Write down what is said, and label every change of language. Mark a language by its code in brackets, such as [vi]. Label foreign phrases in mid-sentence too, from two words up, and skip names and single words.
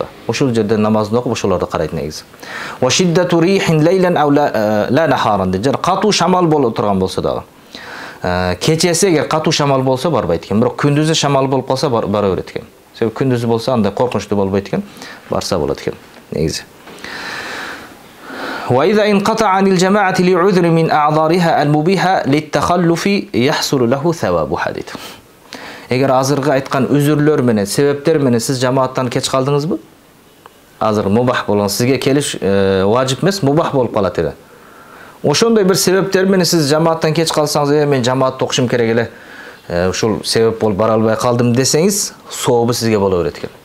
[ky] Ошол жерде намазын окуп, ошолорду карайт негизи. [ar] وشدة ريح ليلا أو لا نهارا [ky] деп, катуу шамал болуп турган болсо дагы. Кечеси эгер катуу шамал болсо барбайт экен, бирок күндүзү шамал болуп калса бара берет экен. Себеби күндүзү болсо андай коркунучтуу болбойт экен, барса болот экен негизи. [ar] وإذا انقطع عن الجماعة لعذر من أعذارها المبيحة للتخلف يحصل له ثواب حديث. [ky] Эгер азыркы айткан үзүрлөр менен, себептер менен сиз жамааттан кеч калдыңызбы? Азыр мубах болгон, сизге келиш важип эмес, мубах болуп калат эле. Ошондой бир себептер менен сиз жамааттан кеч калсаңыз, мен жамаатта окушум керек эле, ушул себеп болуп бара албай калдым десеңиз, сообу сизге боло берет экен.